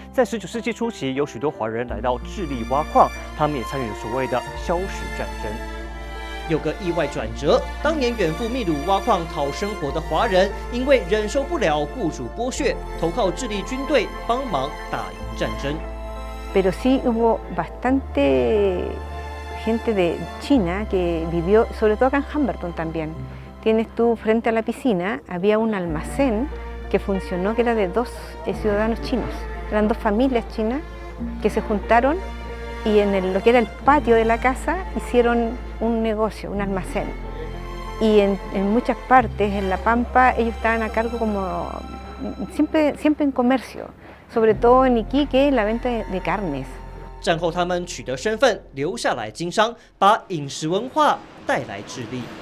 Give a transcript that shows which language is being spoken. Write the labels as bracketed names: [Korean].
[Chinese] 在19世纪初期，有许多华人来到智利挖矿，他们也参与了所谓的硝石战争。有个意外转折，当年远赴秘鲁挖矿讨生活的华人，因为忍受不了雇主剥削，投靠智利军队帮忙打赢战争。 [Spanish] Pero sí hubo bastante gente de China que vivió, sobre todo acá en Humberstone también. Tienes tú frente a la piscina, había un almacén que funcionó, que era de dos ciudadanos chinos. Eran dos familias chinas que se juntaron y en lo que era el patio de la casa hicieron un negocio, un almacén. Y en muchas partes, en La Pampa, ellos estaban a cargo como siempre en comercio, sobre todo en Iquique, la venta de carnes. [Chinese] 战后他们取得身份，留下来经商，把饮食文化带来智利。